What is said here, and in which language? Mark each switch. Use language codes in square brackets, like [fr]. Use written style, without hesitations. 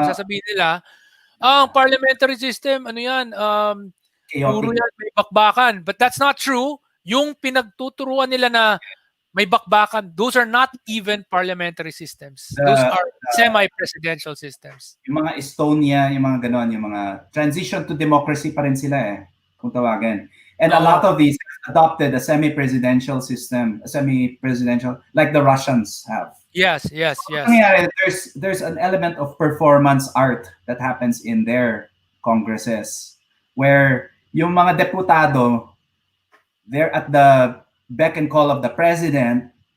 [tl] Sasabihin nila, ang parliamentary system, ano yan, puro [en] Chaotic. [tl] yan, may bakbakan. [en] But that's not true. [tl] Yung pinagtuturuan nila na may bakbakan, [en] those are not even parliamentary systems. Those are semi-presidential systems. [tl] Yung mga Estonia, yung mga ganon, yung mga transition to democracy pa rin sila kung tawagin. [en] And a lot of these adopted a semi-presidential system, a semi-presidential, like the Russians have. Yes. [tl] Nangyayari, [en] there's an element of performance art that happens in their congresses where [tl] yung mga deputado, [en] they're at the beck and call of the president.